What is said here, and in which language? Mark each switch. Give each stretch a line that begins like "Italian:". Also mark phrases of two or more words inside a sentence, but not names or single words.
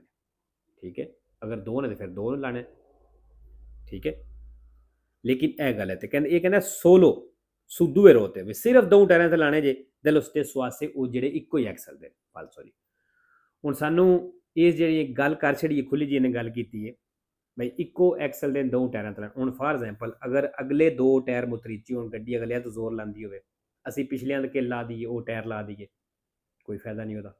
Punjabi: ਠੀਕ ਹੈ, ਅਗਰ ਦੋ ਨੇ ਤੇ ਫਿਰ ਦੋ ਲਾਣੇ। ਠੀਕ ਹੈ, ਲੇਕਿਨ ਇਹ ਗੱਲ ਹੈ ਤੇ ਕਹਿੰਦੇ, ਇਹ ਕਹਿੰਦਾ ਸੋਲੋ
Italian: su due ruote,
Punjabi: ਵੀ ਸਿਰਫ ਦੋ ਟਾਇਰਾਂ ਤੇ ਲਾਣੇ ਜੇ,
Italian: dello stesso asse,
Punjabi: ਉਹ ਜਿਹੜੇ ਇੱਕੋ ਹੀ ਐਕਸਲ ਦੇ। ਫਾਲਸੋ ਜੀ, ਹੁਣ ਸਾਨੂੰ ਇਹ ਜਿਹੜੀ ਗੱਲ ਕਰ ਛੜੀ ਖੁੱਲੀ ਜੀ ਨੇ ਗੱਲ ਕੀਤੀ ਹੈ ਬਈ ਇੱਕੋ ਐਕਸਲ ਦੇ ਦੋ ਟਾਇਰਾਂ ਤੇ। ਹੁਣ
English: for example,
Punjabi: ਅਗਰ ਅਗਲੇ ਦੋ ਟਾਇਰ ਮੁਤਰੀਚੀ ਹੋਣ, ਗੱਡੀ ਅਗਲਿਆਂ ਤੋਂ ਜ਼ੋਰ ਲਾਉਂਦੀ ਹੋਵੇ, ਅਸੀਂ ਪਿਛਲਿਆਂ ਦੇ ਲਾ ਦਈਏ, ਉਹ ਟਾਇਰ ਲਾ ਦਈਏ, ਕੋਈ ਫਾਇਦਾ ਨਹੀਂ ਉਹਦਾ।